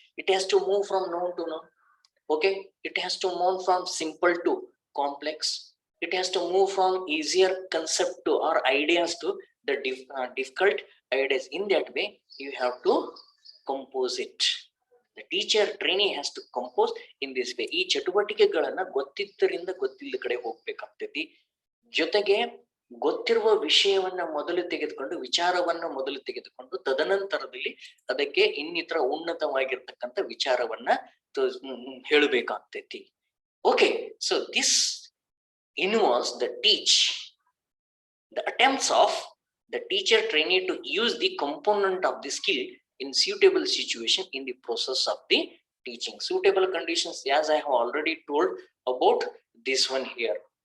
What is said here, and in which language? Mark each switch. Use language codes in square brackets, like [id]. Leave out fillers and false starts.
[en] It has to move from known to known. Okay, it has to move from simple to complex. It has to move from easier concept to or ideas to the difficult ideas. In that way, you have to compose it. The teacher trainee has to compose in this way. [kn] ಈ ಚಟುವಟಿಕೆಗಳನ್ನ ಗೊತ್ತಿದ್ದರಿಂದ ಗೊತ್ತಿಲ್ಲದ ಕಡೆ ಹೋಗ್ಬೇಕಾಗ್ತೈತಿ. ಜೊತೆಗೆ ಗೊತ್ತಿರುವ ವಿಷಯವನ್ನ ಮೊದಲು ತೆಗೆದುಕೊಂಡು, ವಿಚಾರವನ್ನ ಮೊದಲು ತೆಗೆದುಕೊಂಡು, ತದನಂತರದಲ್ಲಿ ಅದಕ್ಕೆ ಇನ್ನಿತರ ಉನ್ನತವಾಗಿರ್ತಕ್ಕಂಥ ವಿಚಾರವನ್ನ ಹೇಳಬೇಕಾಗ್ತೈತಿ. [en] Okay, so this involves the attempts of the teacher trainee to use the component of the skill in suitable situation in the process of the teaching. Suitable conditions, as I have already told about this one here.